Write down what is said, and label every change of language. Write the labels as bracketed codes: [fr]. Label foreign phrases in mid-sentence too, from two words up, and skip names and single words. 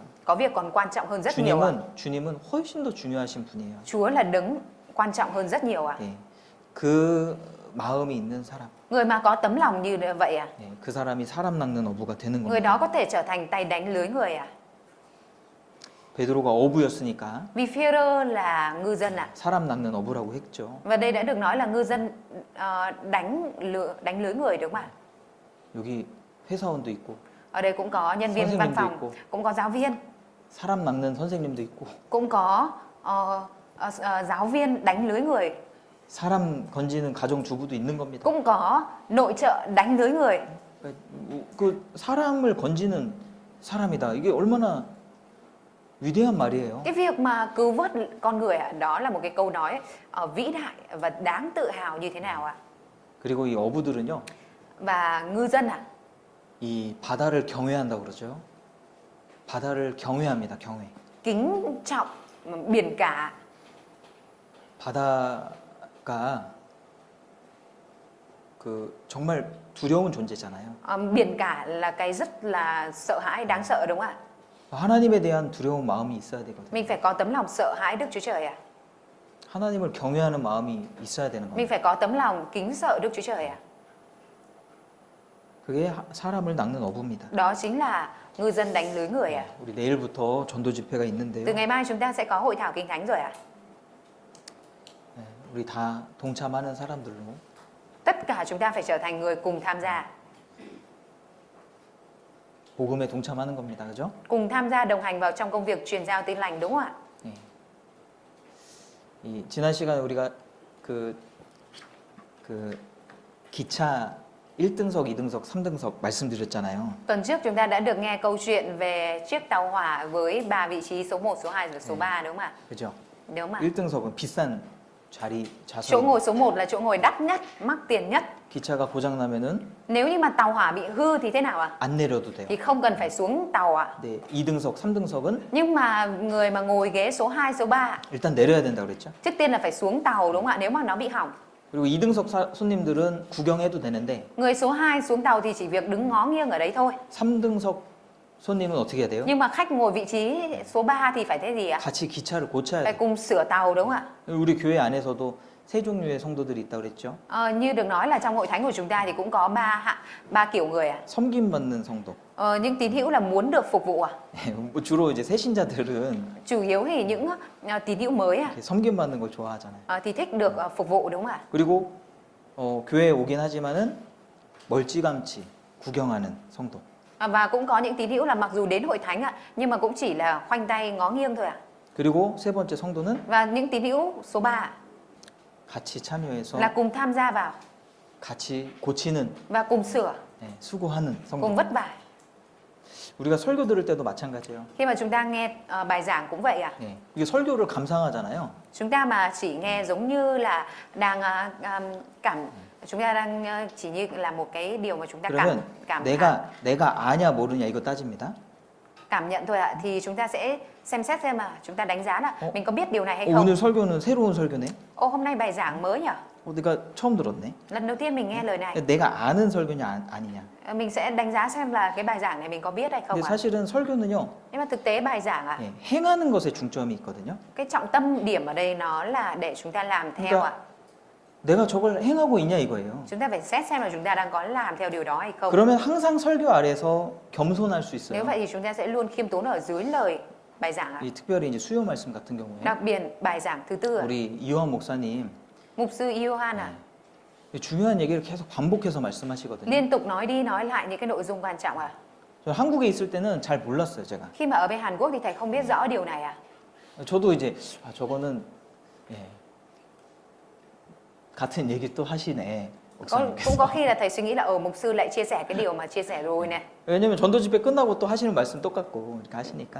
[vi] Có việc còn quan trọng hơn rất nhiều ạ. [ko] 주님은 훨씬 더 중요하신 분이에요. [vi] Chúa là đấng quan trọng hơn rất nhiều ạ. [ko] 예, 그 마음이 있는 사람, [vi] Người mà có tấm lòng như vậy ạ, [ko] 예, 그 사람이 사람 낚는 어부가 되는 [vi] người [ko] 겁니다. [vi] đó có thể trở thành tay đánh lưới người ạ. [ko] 베드로가 어부였으니까 [vi] Vì Phêrô là ngư dân ạ. [ko] 사람 낚는 어부라고 했죠. [vi] Và đây đã được nói là ngư dân đánh lưới người đúng không ạ? [ko] 여기 회사원도 있고 [vi] Ở đây cũng có nhân viên văn [ko] 선생님도 [vi] phòng, [ko] 있고. [vi] cũng có giáo viên, [ko] 사람 낚는 선생님도 있고 [vi] cũng có giáo viên đánh lưới người, [ko] 사람 건지는 가정 주부도 있는 겁니다. [vi] cũng có nội trợ đánh lưới người. [ko] 그 사람을 건지는 사람이다. 이게 얼마나 위대한 말이에요. [vi] Cái việc mà cứu vớt con người ạ, đó là một cái câu nói vĩ đại và đáng tự hào như thế nào ạ? [ko] 그리고 이 어부들은요, [vi] Và ngư dân ạ, [ko] 이 바다를 경외한다고 그러죠. 바다를 경외합니다. 경외. [vi] kính trọng biển cả. [ko] 바다가 그 정말 두려운 존재잖아요. [vi] Biển cả là cái rất là sợ hãi, đáng sợ đúng không ạ? [ko] 하나님에 대한 두려운 마음이 있어야 되거든요. [vi] Mình phải có tấm lòng sợ hãi Đức Chúa Trời ạ. [ko] 하나님을 경외하는 마음이 있어야 되는 [vi] Mình [ko] 겁니다. [vi] phải có tấm lòng kính sợ Đức Chúa Trời ạ. [ko] 그게 사람을 낚는 어부입니다. [vi] Đó chính là ngư dân đánh lưới người ạ. [ko] 우리 내일부터 전도 집회가 [vi] Từ [ko] 있는데요. [vi] ngày mai chúng ta sẽ có hội thảo kinh thánh rồi ạ. [ko] 네, 우리 다 동참하는 사람들로 [vi] Tất cả chúng ta phải trở thành người cùng tham gia, [ko] 복음에 동참하는 겁니다. 그죠? [vi] cùng tham gia đồng hành vào trong công việc truyền giao tin lành đúng không ạ? [ko] 예. 이 지난 시간에 우리가 그 기차 1등석, 2등석, 3등석 말씀드렸잖아요. [vi] Tuần trước chúng ta đã được nghe câu chuyện về chiếc tàu hỏa với 3 vị trí số 1, số 2 và số 3 đúng không ạ? [ko] 그죠? [vi] Đúng không ạ? [ko] 1등석은 비싼 [vi] Chỗ [ko] 좌석. [vi] ngồi số 1 là chỗ ngồi đắt nhất, mắc tiền nhất. [ko] 기차가 고장 나면은 [vi] Nếu như mà tàu hỏa bị hư thì thế nào ạ? [ko] 안 내려도 돼요. [vi] Thì không cần phải xuống tàu ạ. [ko] 네, 2등석, 3등석은 [vi] Nhưng mà người mà ngồi ghế số 2, số 3 [ko] 일단 내려야 된다고 그랬죠. [vi] trước tiên là phải xuống tàu đúng không ạ? Nếu mà nó bị hỏng. [ko] 그리고 2등석 손님들은 구경해도 되는데 [vi] Người số 2 xuống tàu thì chỉ việc đứng ngó nghiêng ở đấy thôi. [ko] 3등석 손님은 어떻게 해야 돼요? [vi] Nhưng mà khách ngồi vị trí số 3 thì phải thế gì ạ? [ko] 같이 기차를 고쳐야 [vi] Phải [ko] 돼요. [vi] cùng sửa tàu đúng không ạ? [ko] 우리 교회 안에서도 세 종류의 성도들이 있다고 그랬죠. [vi] Như được nói là trong hội thánh của chúng ta thì cũng có ba kiểu người ạ. [ko] 섬김받는 성도. [vi] Những tín hữu là muốn được phục vụ ạ. [ko] 뭐 주로 이제 새신자들은 [vi] Chủ yếu thì những tín hữu mới ạ [ko] 이렇게 섬김받는 걸 좋아하잖아요. [vi] thì thích được phục vụ đúng không ạ? [ko] 그리고 교회에 오긴 하지만은 멀찌감치 구경하는 성도. [vi] Và cũng có những tín hữu là mặc dù đến hội thánh ạ nhưng mà cũng chỉ là khoanh tay ngó nghiêng thôi ạ. [ko] 그리고 세 번째 성도는 [vi] Và những tín hữu số 3 [ko] 같이 참여해서 [vi] là cùng tham gia vào [ko] 같이 고치는 [vi] và cùng sửa, [ko] 수고하는 [vi] cùng [ko] 성도. [vi] vất vả. [ko] 우리가 설교 들을 때도 마찬가지예요. [vi] Khi mà chúng ta nghe bài giảng cũng vậy à? [ko] 예. 이게 설교를 감상하잖아요. [vi] Chúng ta mà chỉ nghe giống như là đang chúng ta đang chỉ như là một cái điều mà chúng ta [ko] 그러면 [vi] cảm [ko] 내가 아냐 모르냐 이거 따집니다. [vi] cảm nhận thôi ạ, thì chúng ta sẽ xem xét xem mà chúng ta đánh giá là mình có biết điều này hay [ko] 오늘 [vi] không. [ko] 설교는 새로운 설교네. [vi] Hôm nay bài giảng mới nhỉ? [ko] 내가 처음 들었네. [vi] Lần đầu tiên mình nghe lời này. [ko] 내가 아는 설교냐 아니냐. [vi] Mình sẽ đánh giá xem là cái bài giảng này mình có biết hay không [ko] 근데 [vi] ạ. [ko] 사실은 설교는요. [vi] Nhưng mà thực tế bài giảng ạ, [ko] 예, 행하는 것에 중점이 있거든요. [vi] cái trọng tâm điểm ở đây nó là để chúng ta làm theo ạ. [ko] 내가 저걸 행하고 있냐 이거예요. [vi] Chúng ta phải xét xem là chúng ta đang có làm theo điều đó hay không. [ko] 그러면 항상 설교 아래서 겸손할 수 [vi] Nếu [ko] 있어요. [vi] vậy thì chúng ta sẽ luôn khiêm tốn ở dưới lời bài giảng ạ. [ko] 이 특별히 이제 수요 말씀 같은 경우에 [vi] Đặc biệt bài giảng thứ tư ạ. [ko] 우리 이호환 목사님 [vi] Mục sư Iohan ạ, [ko] 중요한 얘기를 계속 반복해서 말씀하시거든요. [vi] liên tục nói đi nói lại những cái nội dung quan trọng ạ. [ko] 저 한국에 있을 때는 잘 몰랐어요, 제가. [vi] Khi mà ở bên Hàn Quốc thì thầy không biết rõ điều này ạ. [ko] 저도 이제 저거는 예, 같은 얘기 또 하시네. [vi] Cũng có khi là thầy suy nghĩ là mục sư lại chia sẻ cái điều mà chia sẻ rồi này. [ko] 왜냐면 전도 집회 끝나고 또 하시는 말씀 똑같고 이렇게 하시니까.